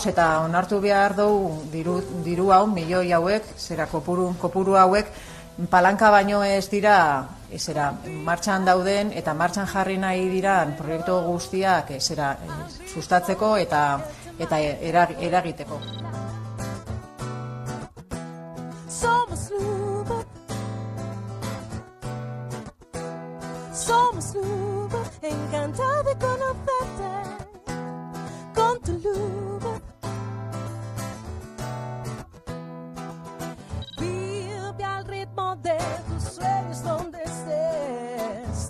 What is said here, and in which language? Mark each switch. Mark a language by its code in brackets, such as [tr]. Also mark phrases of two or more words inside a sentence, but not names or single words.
[eu] eta onartu behar dugu diru hau, milioi hauek, zera kopuru hauek, palanka baino ez dira martxan dauden eta martxan jarri nahi diran proiektu guztiak sustatzeko eta eragiteko. [es] Somos Luba, encantada de conocerte con tu Luba. Vive al ritmo de tus sueños donde estés.